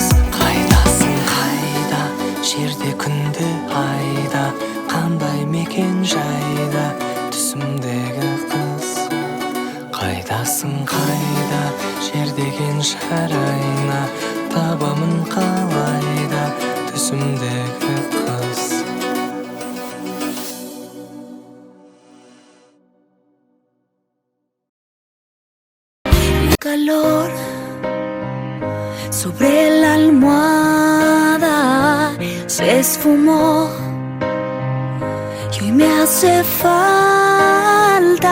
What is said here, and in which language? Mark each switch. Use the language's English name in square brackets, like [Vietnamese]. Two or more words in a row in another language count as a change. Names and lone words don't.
[Kazakh] Қайдасың, қайда, жерде күнде айда, қандай мекен жайда, түсімдегі қыз. Қайдасың, қайда, жер деген жарайна, табамын қалайда, түсімдегі қыз. [Spanish] Calor sobre la almohada se esfumó y hoy me hace falta.